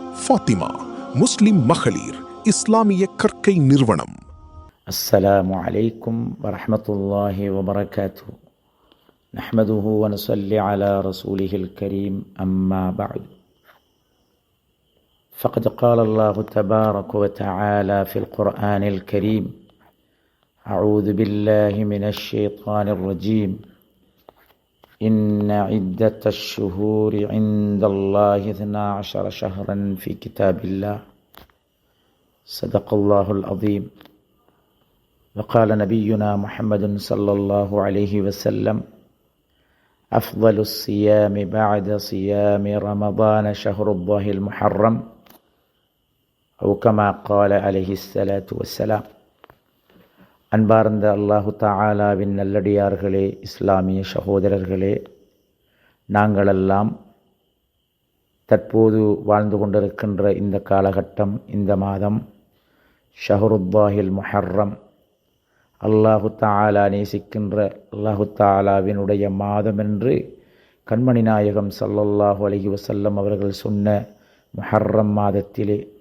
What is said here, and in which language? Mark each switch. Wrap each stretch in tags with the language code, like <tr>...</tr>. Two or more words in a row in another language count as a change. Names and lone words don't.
<ta>ஃபாத்திமா முஸ்லிம் மகளிர் இஸ்லாமிய கற்கை நிறுவனம்.</ta> <ar>السلام عليكم ورحمة الله وبركاته. نحمده ونصلي على رسوله الكريم. أما بعد. فقد قال الله تبارك وتعالى في القرآن الكريم: أعوذ بالله من الشيطان الرجيم. إن عدة الشهور عند الله 12 شهرا في كتاب الله. صدق الله العظيم. وقال نبينا محمد صلى الله عليه وسلم: أفضل الصيام بعد صيام رمضان شهر الله المحرم، أو كما قال عليه الصلاة والسلام.</ar> <ta>அன்பார்ந்த அல்லாஹு தஆலாவின் நல்லடியார்களே, இஸ்லாமிய சகோதரர்களே, நாங்களெல்லாம் தற்போது வாழ்ந்து கொண்டிருக்கின்ற இந்த காலகட்டம், இந்த மாதம்</ta> <ar>شهر الله المحرم, الله تعالى</ar> <ta>நேசிக்கின்ற அல்லாஹு தஆலாவினுடைய மாதம் என்று கண்மணி நாயகம்</ta> <ar>صلى الله عليه وسلم</ar> <ta>அவர்கள் சொன்ன முஹர்ரம் மாதத்திலே</ta>